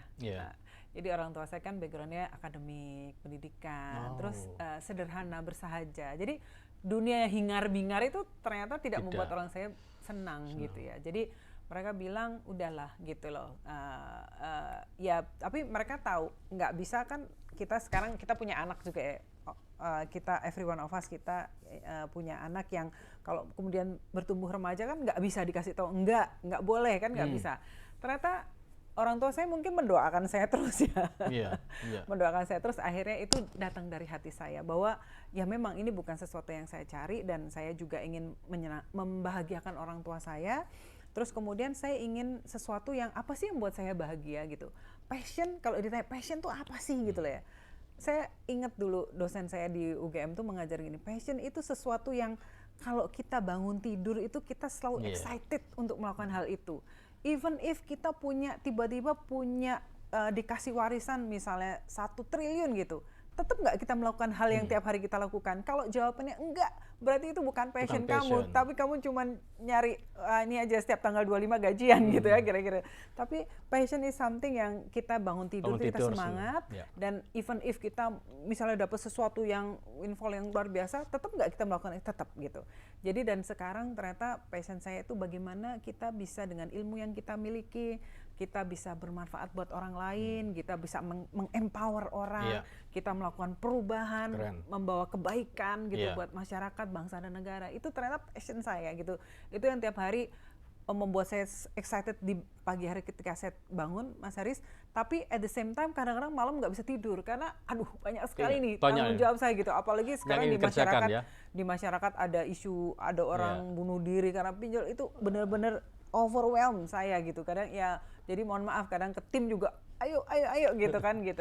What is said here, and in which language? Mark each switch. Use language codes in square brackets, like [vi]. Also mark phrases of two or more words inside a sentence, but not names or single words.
[id] Nah, jadi orang tua saya kan backgroundnya akademik, pendidikan, terus sederhana, bersahaja. Jadi dunia hingar-bingar itu ternyata tidak membuat orang saya senang gitu ya. Jadi mereka bilang udahlah gitu loh. Ya tapi mereka tahu nggak bisa kan, kita sekarang kita punya anak juga ya. Kita [en] every one of us [id] kita punya anak yang kalau kemudian bertumbuh remaja kan nggak bisa dikasih tahu nggak boleh kan, nggak bisa. Ternyata orang tua saya mungkin mendoakan saya terus ya. Mendoakan saya terus, akhirnya itu datang dari hati saya bahwa ya memang ini bukan sesuatu yang saya cari, dan saya juga ingin membahagiakan orang tua saya. Terus kemudian saya ingin sesuatu yang apa sih yang membuat saya bahagia gitu. Passion, kalau ditanya passion tuh apa sih gitu loh ya. Saya ingat dulu dosen saya di UGM tuh mengajar gini, passion itu sesuatu yang kalau kita bangun tidur itu kita selalu excited untuk melakukan hal itu. [en] Even if [id] kita tiba-tiba punya dikasih warisan misalnya 1 triliun gitu, tetap nggak kita melakukan hal yang tiap hari kita lakukan? Kalau jawabannya enggak, berarti itu bukan passion kamu, tapi kamu cuma nyari ini aja setiap tanggal 25 gajian gitu ya kira-kira. Tapi [en] passion is something [id] yang kita bangun tidur kita semangat, dan [en] even if [id] kita misalnya dapat sesuatu yang windfall yang luar biasa, tetap nggak kita melakukan itu, tetap gitu. Jadi dan sekarang ternyata passion saya itu bagaimana kita bisa dengan ilmu yang kita miliki, kita bisa bermanfaat buat orang lain, kita bisa mengempower orang, kita melakukan perubahan, membawa kebaikan gitu buat masyarakat, bangsa dan negara. Itu ternyata passion saya gitu. Itu yang tiap hari membuat saya excited di pagi hari ketika saya bangun, Mas Haris. Tapi [en] at the same time [id] kadang-kadang malam nggak bisa tidur karena aduh banyak sekali nih tanggung jawab saya gitu. Apalagi sekarang di masyarakat ada isu, ada orang bunuh diri karena pinjol, itu benar-benar overwhelm saya gitu. Kadang ya jadi mohon maaf, kadang ke tim juga ayo gitu kan gitu.